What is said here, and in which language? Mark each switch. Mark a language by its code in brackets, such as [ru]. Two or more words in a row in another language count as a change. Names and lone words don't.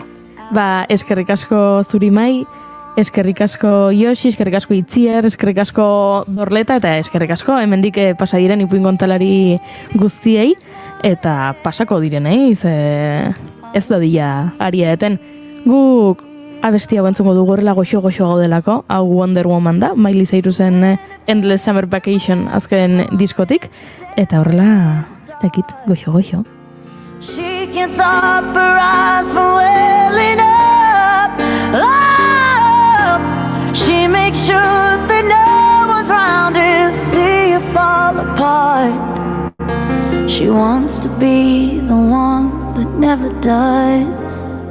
[eu] Eskerrik asko zuri mai, eskerrik asko Josi, eskerrik asko Itziar, eskerrik asko Dorleta eta eskerrik asko hemendik pasa diren ipuin kontalari guztiei eta pasako direnei, ez da dira aria eten. Guk abesti hau entzungo dugu horrela goxo-goxo gaudelako, hau Wonder Woman da, Miley Cyrusen Endless Summer Vacation azken diskotik, eta horrela, ez dakit, goxo-goxo. [en] She can't stop her eyes from welling up. Oh, she makes sure that no one's around to see you fall apart. She wants to be the one that never does.